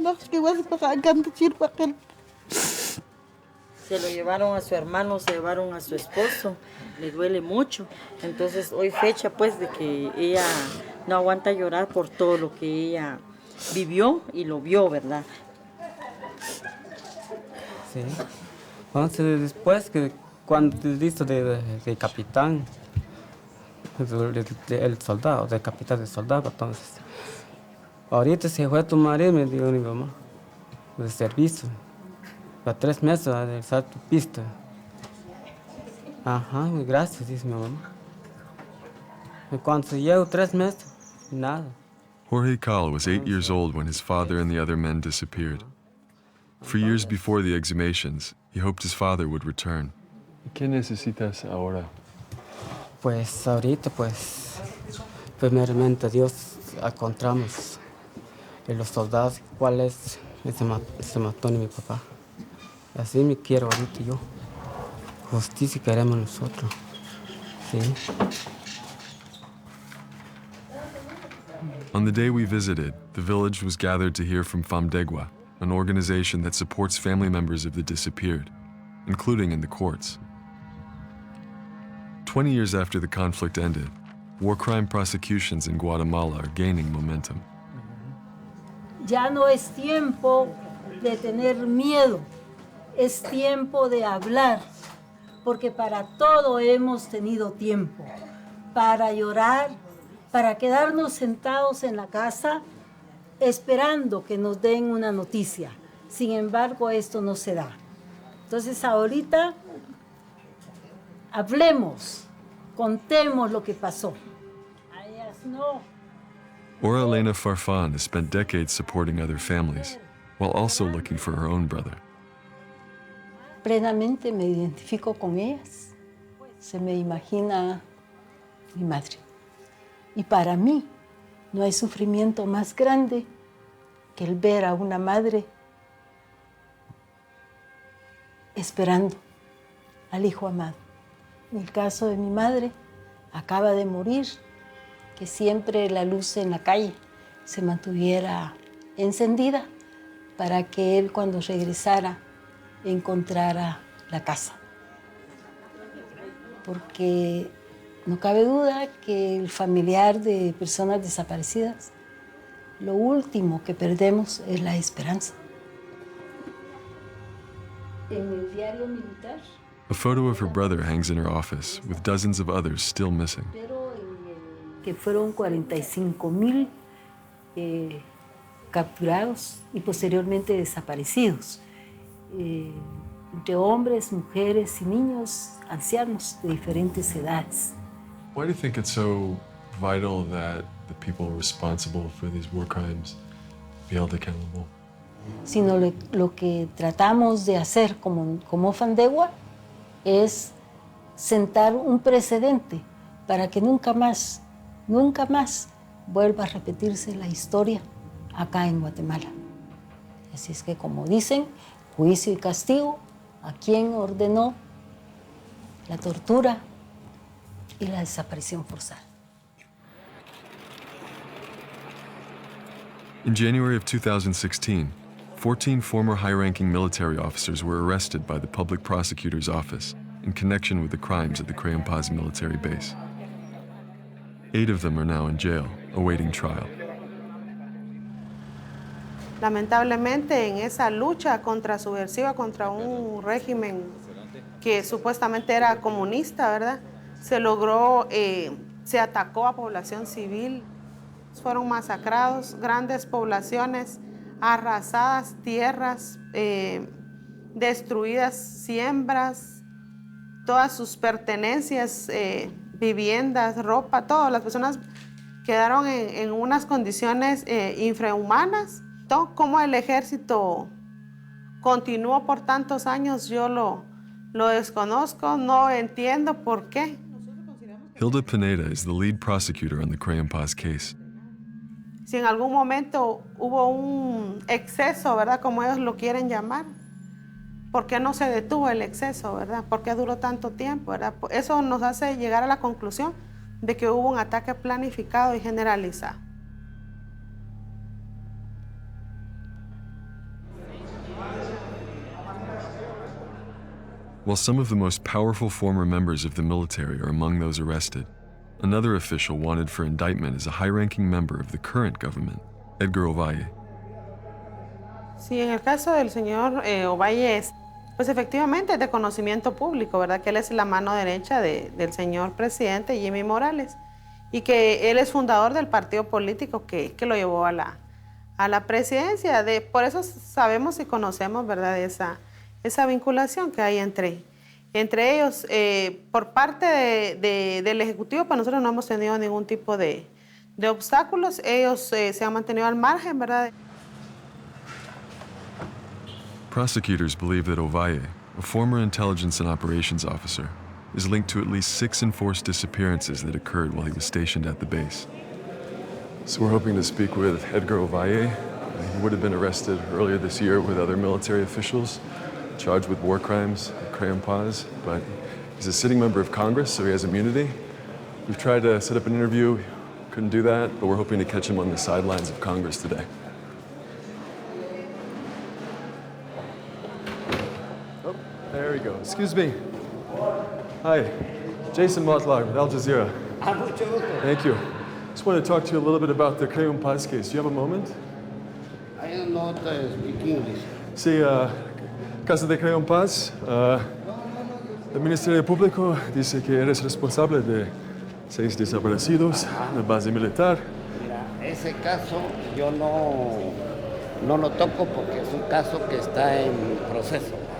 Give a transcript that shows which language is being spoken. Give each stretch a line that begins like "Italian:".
Spanish: Que was para gantar papel. Se lo llevaron a su hermano, se llevaron a su esposo, le duele mucho. Entonces hoy fecha pues de que ella no aguanta llorar por todo lo que ella vivió y lo vio, ¿verdad? Sí. Entonces después que cuando listo de capitán, el soldado, de capitán de soldado, entonces ahorita se fue a tu marido, me dijo mi mamá, de servicio. Para 3 meses de usar tu pista. Ajá, gracias, dice mi mamá. Y cuando llevo 3 meses, nada.
English: Jorge Cal was 8 years old when his father and the other men disappeared. For years before the exhumations, he hoped his father would return.
Spanish: ¿Qué necesitas ahora? Pues ahorita, pues, primeramente Dios encontramos en los soldados cuál es ese matón de mi papá. Así me quiero ahorita yo. Justicia queremos nosotros. Sí.
English: On the day we visited, the village was gathered to hear from Famdegua, an organization that supports family members of the disappeared, including in the courts. 20 years after the conflict ended, war crime prosecutions in Guatemala are gaining momentum.
Spanish: Ya no es tiempo de tener miedo. Es tiempo de hablar, porque para todo hemos tenido tiempo. Para llorar, para quedarnos sentados en la casa esperando que nos den una noticia. Sin embargo, esto no se da. Entonces, ahorita hablemos, contemos lo que pasó. A ellas no.
English: Ora Elena Farfan has spent decades supporting other families, while also looking for her own brother.
Spanish: Plenamente me identifico con ellas. Se me imagina mi madre. Y para mí no hay sufrimiento más grande que el ver a una madre esperando al hijo amado. el caso de mi madre, acaba de morir, que siempre la luz en la calle se mantuviera encendida para que él cuando regresara encontrara la casa. Porque no cabe duda que el familiar de personas desaparecidas, lo último que perdemos es la esperanza. En el diario militar,
English: A photo of her brother hangs in her office, with dozens of others still missing.
Spanish: que fueron 45,000 capturados y posteriormente desaparecidos, entre hombres, mujeres y niños, ancianos de diferentes edades.
English: Why do you think it's so vital that the people responsible for these war crimes be held accountable?
Spanish: Sino lo que tratamos de hacer como Fandegua es sentar un precedente para que nunca más vuelva a repetirse la historia acá en Guatemala. Así es que, como dicen, juicio y castigo a quien ordenó la tortura y la desaparición forzada.
English: In January of 2016, 14 former high-ranking military officers were arrested by the public prosecutor's office in connection with the crimes at the Crayon Paz military base. 8 of them are now in jail, awaiting trial.
Spanish: Lamentablemente, en esa lucha subversiva contra un régimen que supuestamente era comunista, ¿verdad? Se atacó a población civil, fueron masacrados, grandes poblaciones arrasadas, tierras destruidas, siembras, todas sus pertenencias, viviendas, ropa, todas las personas quedaron en unas condiciones infrahumanas. Cómo el ejército continuó por tantos años, yo lo desconozco, no entiendo por qué.
English: Hilda Pineda is the lead prosecutor on the Crayon Paz case.
Spanish: Si en algún momento hubo un exceso, ¿verdad? Como ellos lo quieren llamar, ¿por qué no se detuvo el exceso, verdad? ¿Por qué duró tanto tiempo, verdad? Eso nos hace llegar a la conclusión de que hubo un ataque planificado y generalizado.
English: While some of the most powerful former members of the military are among those arrested, another official wanted for indictment is a high-ranking member of the current government, Edgar Ovalle.
Spanish: Sí, en el caso del señor Ovalle, pues efectivamente es de conocimiento público, ¿verdad? Que él es la mano derecha del señor presidente Jimmy Morales y que él es fundador del partido político que lo llevó a la presidencia. Por eso sabemos y conocemos, ¿verdad? Esa vinculación que hay entre ellos. Por parte del Ejecutivo, pues nosotros no hemos tenido ningún tipo de obstáculos. Ellos se han mantenido al margen, ¿verdad?
English: Prosecutors believe that Ovalle, a former intelligence and operations officer, is linked to at least 6 enforced disappearances that occurred while he was stationed at the base. So we're hoping to speak with Edgar Ovalle. He would have been arrested earlier this year with other military officials, charged with war crimes at Crayon Paz, but he's a sitting member of Congress, so he has immunity. We've tried to set up an interview, couldn't do that, but we're hoping to catch him on the sidelines of Congress today. Oh, there we go. Excuse me. Hi, Jason Motlagh with Al Jazeera. Thank you. Just want to talk to you a little bit about the Crayon Paz case. Do you have a moment? I don't know how to speak English.
Spanish: Sí, caso de Crayon Paz, el Ministerio Público dice que eres responsable de 6 desaparecidos en la base militar. Mira, ese caso yo no lo toco porque es un caso que está en proceso.